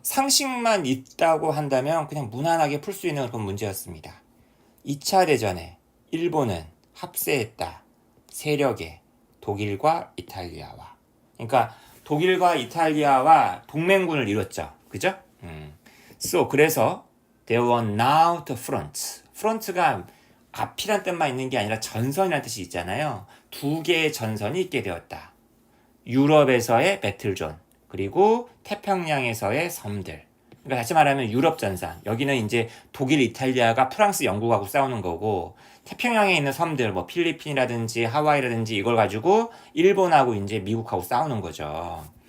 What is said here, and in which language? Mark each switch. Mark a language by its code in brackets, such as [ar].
[ko] 상식만 있다고 한다면 그냥 무난하게 풀 수 있는 그런 문제였습니다. 2차 대전에 일본은 합세했다. 세력에 독일과 이탈리아와. 그러니까 독일과 이탈리아와 동맹군을 이뤘죠. 그죠? 그래서 [en] there were now the fronts. [ko] front가 앞이란 뜻만 있는 게 아니라 전선이라는 뜻이 있잖아요. 두 개의 전선이 있게 되었다. 유럽에서의 배틀존, 그리고 태평양에서의 섬들. 그러니까 다시 말하면 유럽 전선. 여기는 이제 독일, 이탈리아가 프랑스, 영국하고 싸우는 거고, 태평양에 있는 섬들, 뭐 필리핀이라든지 하와이라든지 이걸 가지고 일본하고 이제 미국하고 싸우는 거죠.